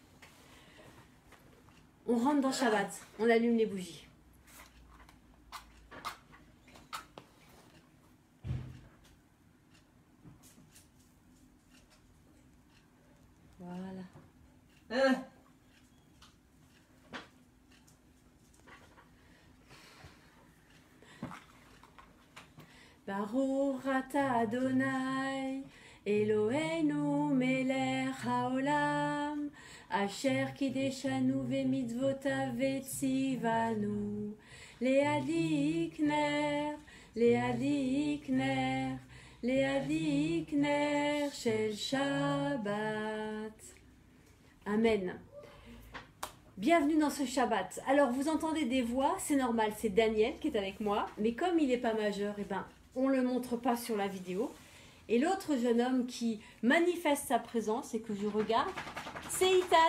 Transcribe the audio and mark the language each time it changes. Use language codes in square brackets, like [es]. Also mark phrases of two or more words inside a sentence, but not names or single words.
[fr] On rentre dans Shabbat, on allume les bougies. Voilà. [he] ברוך אתה אדני אלהינו מלך העולם אשר קדשנו במצותיו וצונו להדליק נר להדליק נר להדליק נר של שבת. [fr] Amen. Bienvenue dans ce Shabbat. Alors vous entendez des voix, c'est normal, c'est Daniel qui est avec moi, mais comme il n'est pas majeur, on ne le montre pas sur la vidéo. Et l'autre jeune homme qui manifeste sa présence et que je regarde, c'est Ethan.